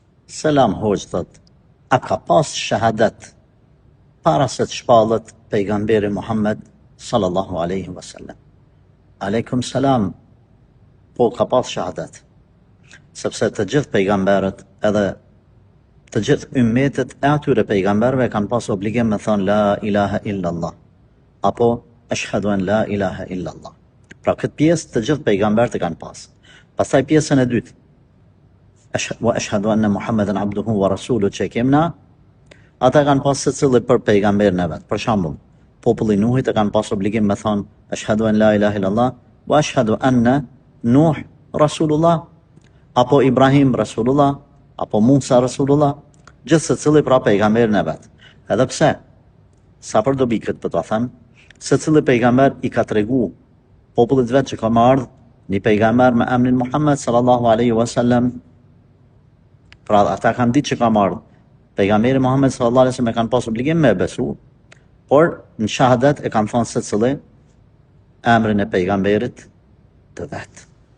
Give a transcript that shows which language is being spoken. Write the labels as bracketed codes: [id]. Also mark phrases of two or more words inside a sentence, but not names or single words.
[sq] Selam hoxh, thot, a ka pas shahadat para se të shpallet pejgamberi Muhammed [ar] صلى الله عليه وسلم? وعليكم السلام. [sq] Po ka pas shahadat. Sepse të gjithë pejgamberët edhe të gjithë ymmetet e atyre pejgamberëve kanë pas obligim me thonë [ar] لا إله إلا الله [sq] apo [ar] أشهد أن لا إله إلا الله. [sq] Pra këtë pjesë të gjithë pejgamberët e kanë pas. Pastaj pjesën e dytë, [ar] وأشهد أن محمدا عبده ورسوله [sq] që kemna, ata kanë pas secili për pejgamberin e vet. Për shembull, populli i Nuhit e kanë pas obligim me thonë [ar] أشهد أن لا إله إلا الله وأشهد أن نوحا رسول الله, [sq] apo Ibrahim rasulullah, apo Musa rasulullah, gjithë secili pra pejgamberin e vet. Edhe pse, sa për dobi këtë për të them, secili pejgamber i ka tregu popullit vet që ka ardhur një pejgamber me emrin Muhammed [ar] صلى الله عليه وسلم. [sq] Pra ata kanë ditë që ka ardhur pejgamberi Muhammed [ar] صلى الله عليه وسلم, [sq] e kanë pas obligim me besu, por në shahadat e kanë thonë secili emrin e pejgamberit të vet.